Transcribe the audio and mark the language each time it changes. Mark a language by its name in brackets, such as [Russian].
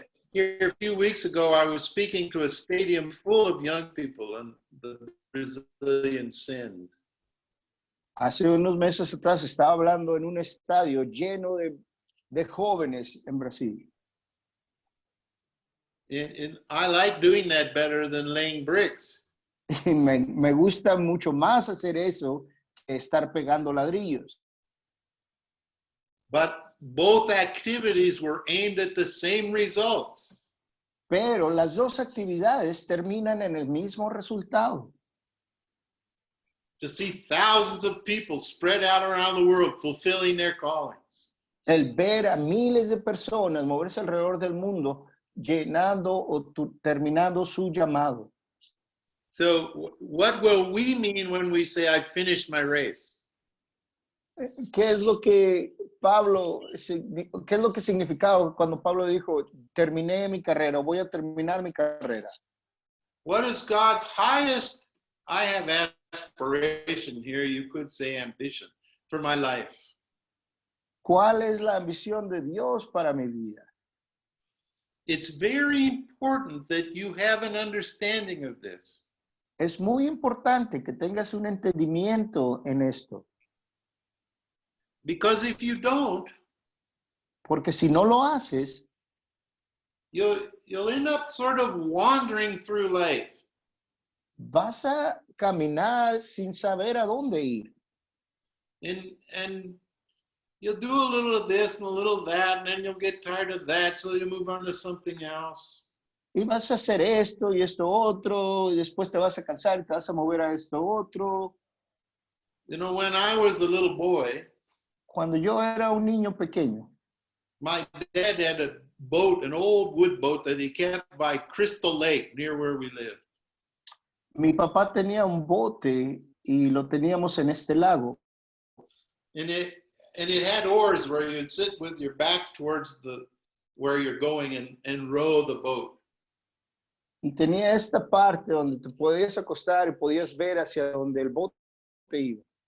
[English] Here a few weeks ago, I was speaking to a stadium full of young people, and the Brazilians sinned. [Spanish] Hace unos meses atrás estaba hablando en un estadio lleno de jóvenes en Brasil. [English] And I like doing that better than laying bricks. [Spanish] Y me gusta mucho más hacer eso que estar pegando ladrillos. [English] But both activities were aimed at the same results. [Spanish] Pero las dos actividades terminan en el mismo resultado. [English] To see thousands of people spread out around the world fulfilling their callings. [Spanish] El ver a miles de personas moverse alrededor del mundo llenando o terminando su llamado. [English] So what will we mean when we say I finished my race? [Spanish] ¿Qué es lo que qué es lo que significaba cuando Pablo dijo, terminé mi carrera, voy a terminar mi carrera? [English] What is God's highest? I have aspiration here, you could say ambition, for my life. [Spanish] ¿Cuál es la ambición de Dios para mi vida? [English] It's very important that you have an understanding of this. [Spanish] Es muy importante que tengas un entendimiento en esto. [English] Because if you don't, [Spanish] porque si no lo haces, [English] you'll end up sort of wandering through life. [Spanish] Vas a caminar sin saber a dónde ir. [English] And you'll do a little of this and a little of that, and then you'll get tired of that, so you'll move on to something else. [Spanish] Y vas a hacer esto y esto otro, y después te vas a cansar y te vas a mover a esto otro. [English] You know, when I was a little boy, [Spanish] cuando yo era un niño pequeño, [English] my dad had a boat, an old wood boat that he kept by Crystal Lake, near where we lived. [Spanish] Mi papá tenía un bote y lo teníamos en este lago. [English] And it had oars where you'd sit with your back towards where you're going and row the boat. [Spanish] Y tenía esta parte donde te podías acostar y podías ver hacia donde el bote iba.